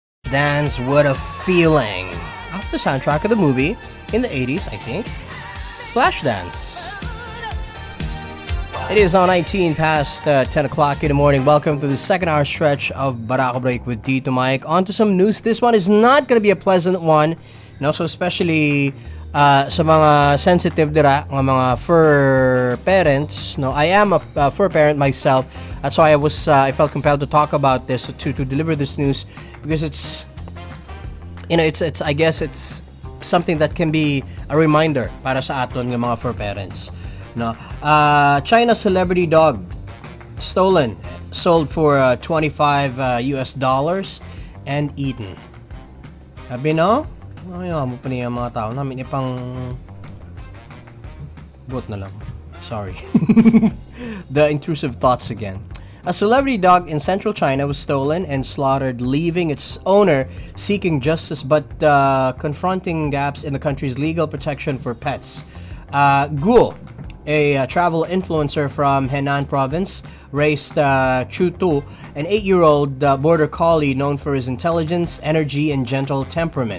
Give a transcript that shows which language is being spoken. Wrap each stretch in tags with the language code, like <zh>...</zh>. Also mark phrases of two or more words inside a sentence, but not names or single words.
<en>Flashdance, What a Feeling. Off the soundtrack of the movie in the 80s, I think. Flashdance. It is now 19 past 10 o'clock in the morning. Welcome to the second hour stretch of Barako Break with Tito Mike. On to some news. This one is not going to be a pleasant one. So especially</en> <hil>sa mga sensitive dira, ng mga</hil> <en>fur parents. No, I am a fur parent myself. That's why I felt compelled to talk about this, to deliver this news, because it's I guess it's something that can be a reminder</en> <hil>para sa aton ng mga</hil> <en>fur parents. No, China celebrity dog stolen, sold for $25 US and eaten.</en> <tl>Sabi no?</tl> <hil>Ayaw mo pa niya mga tao namin ipang buot na lang.</hil> <en>Sorry. The intrusive thoughts again. A celebrity dog in central China was stolen and slaughtered, leaving its owner seeking justice but confronting gaps in the country's legal protection for pets. Guo, a travel influencer from Henan province, raised Tito, an 8-year-old border collie known for his intelligence, energy, and gentle temperament.</en>